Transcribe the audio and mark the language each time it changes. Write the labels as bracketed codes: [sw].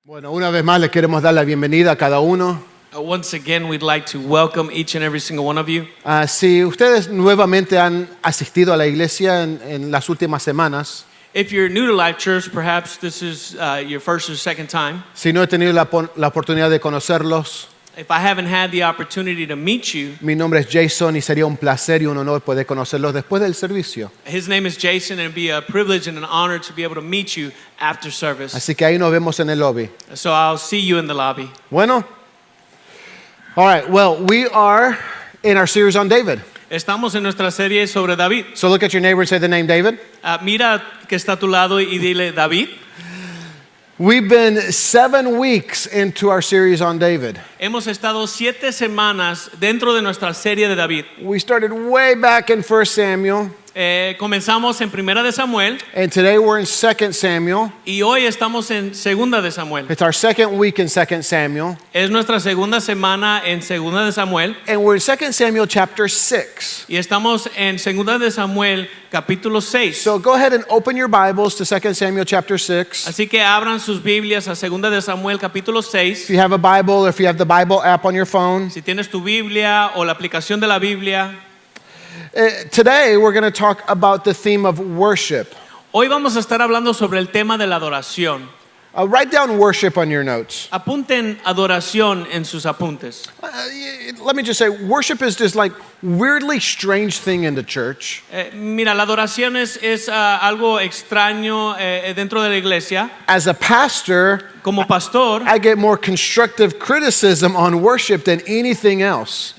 [es] Bueno, una vez más les queremos dar la bienvenida a cada uno. [en] Once again, we'd like to welcome each and every single one of you. [es] Si ustedes nuevamente han asistido a la iglesia en las últimas semanas, [en] If you're new to Life Church, perhaps this is your first or second time. [es] si no he tenido la oportunidad de conocerlos, [en] If I haven't had the opportunity to meet you, [es] mi nombre es Jason y sería un placer y un honor poder conocerlos después del servicio. [en] his name is Jason, and it'd be a privilege and an honor to be able to meet you after service. [es] Así que ahí nos vemos en el lobby. [en] So I'll see you in the lobby. Bueno, all right, well, we are in our series on David. [es] Estamos en nuestra serie sobre David. [en] So look at your neighbor and say the name David. [es] Mira que está a tu lado y dile David. [en] We've been 7 weeks into our series on David. [es] Hemos estado 7 semanas dentro de nuestra serie de David. [en] We started way back in 1 Samuel, [es] Comenzamos en Primera de Samuel [en] and today we're in 2 Samuel. [es] y hoy estamos en Segunda de Samuel. [en] It's our second week in 2 Samuel, [es] Es nuestra segunda semana en Segunda de Samuel [en] and we're in 2 Samuel chapter 6. [es] y estamos en Segunda de Samuel capítulo 6. [en] So go ahead and open your Bibles to 2 Samuel chapter 6. [es] Así que abran sus Biblias a Segunda de Samuel capítulo 6. [en] If you have a Bible or if you have the Bible app on your phone. [es] Si tienes tu Biblia o la aplicación de la Biblia. [en] Today we're going to talk about the theme of worship. [es] Hoy vamos a estar hablando sobre el tema de la adoración. [en] Write down worship on your notes. [es] Apunten adoración en sus apuntes. [en] Let me just say, worship is this like weirdly strange thing in the church. [es] Mira, la adoración es algo extraño dentro de la iglesia. [en] As a pastor, [es] Como pastor, [en] I get more constructive criticism on worship than anything else.